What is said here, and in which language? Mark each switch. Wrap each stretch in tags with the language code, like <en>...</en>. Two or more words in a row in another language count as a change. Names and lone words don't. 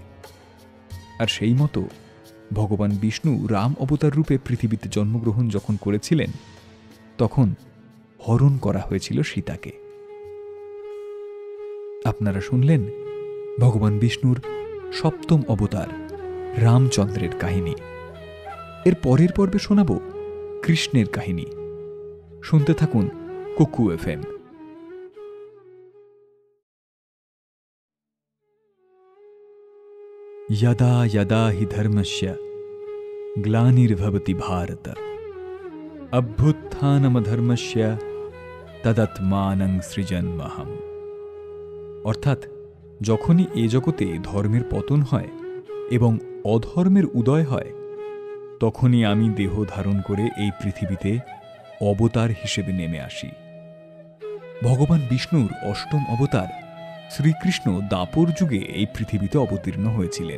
<bn>আর সেই মতো ভগবান বিষ্ণু রাম অবতার রূপে পৃথিবীতে জন্মগ্রহণ যখন করেছিলেন, তখন হরণ করা হয়েছিল সীতাকে। আপনারা শুনলেন ভগবান বিষ্ণুর সপ্তম অবতার রামচন্দ্রের কাহিনী। এর পরের পর্বে শোনাব কৃষ্ণের কাহিনী। শুনতে থাকুন কুকু FM।</bn> <sa>यदा यदा हि धर्मस्य ग्लानिर्भवति भारत अभ्युत्थानमधर्मस्य तदात्मानं सृजन्महम्।</sa> <bn>অর্থাৎ যখনই এ জগতে ধর্মের পতন হয় এবং অধর্মের উদয় হয়, তখনই আমি দেহ ধারণ করে এই পৃথিবীতে অবতার হিসেবে নেমে আসি। ভগবান বিষ্ণুর অষ্টম অবতার শ্রীকৃষ্ণ দাপর যুগে এই পৃথিবীতে অবতীর্ণ হয়েছিলেন।</bn>